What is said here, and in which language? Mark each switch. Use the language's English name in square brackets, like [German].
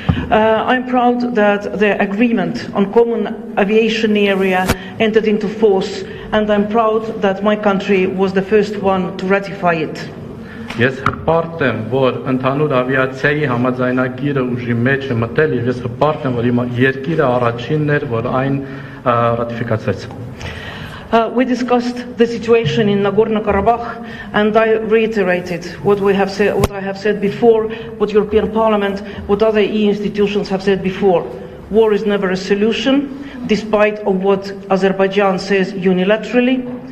[English] I'm proud that the agreement on common aviation area entered into force, and I'm proud that my country was the first one to ratify it. [Armenian] Ես հպարտ եմ, որ ընդհանուր ավիացիայի համաձայնագիրը ուժի մեջ է մտել, եւ ես հպարտ եմ, որ իմ երկիրը առաջինն էր, որ այն ռատիֆիկացրեց։ [English] We discussed the situation in Nagorno-Karabakh, and I reiterated what I have said before, what European Parliament, what other EU institutions have said before. War is never a solution, despite of what Azerbaijan says unilaterally.